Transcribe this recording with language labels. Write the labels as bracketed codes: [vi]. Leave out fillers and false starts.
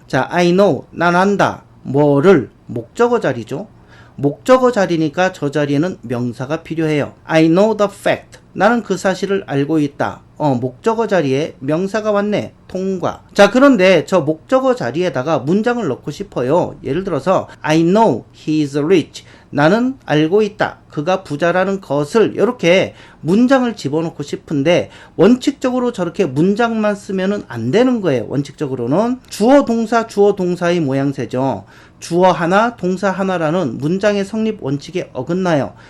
[ko] 자, I know, 난 안다. 뭐를? 목적어 자리죠. 목적어 자리니까 저 자리에는 명사가 필요해요. [en] I know the fact. [ko] 나는 그 사실을 알고 있다. 목적어 자리에 명사가 왔네. 통과. 자, 그런데 저 목적어 자리에다가 문장을 넣고 싶어요. 예를 들어서 [en] I know he is rich. [ko] 나는 알고 있다. 그가 부자라는 것을 이렇게 문장을 집어넣고 싶은데 원칙적으로 저렇게 문장만 쓰면은 안 되는 거예요. 원칙적으로는 주어 동사의 모양새죠. 주어 하나, 동사 하나라는 문장의 성립 원칙에 어긋나요.